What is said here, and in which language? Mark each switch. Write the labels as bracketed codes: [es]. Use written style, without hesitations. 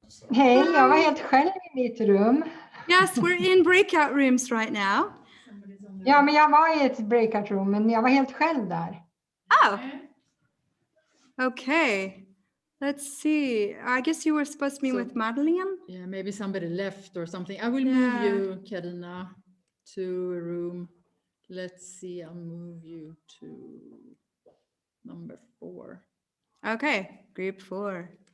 [sv] Hej, jag var helt själv i mitt rum. [en] Yes, we're in breakout rooms right now. [sv] Ja, men jag var i ett breakout room, men jag var helt själv där. [en] Oh, okay. Let's see. I guess you were supposed to be So- with Madeleine. Yeah, maybe somebody left or something. I will Yeah. move you, Karina. to a room. Let's see, I'll move you to number 4. Okay, group 4.